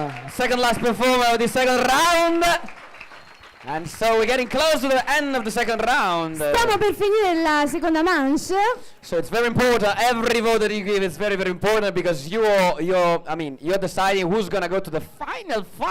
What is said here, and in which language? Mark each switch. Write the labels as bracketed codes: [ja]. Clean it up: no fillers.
[en] Second last performer of the second round. And so we're getting close to the end of the second round. [it] Stiamo per finire la seconda manche. [en] So it's very important. Every vote that you give is very, very important because you're deciding who's gonna go to the final.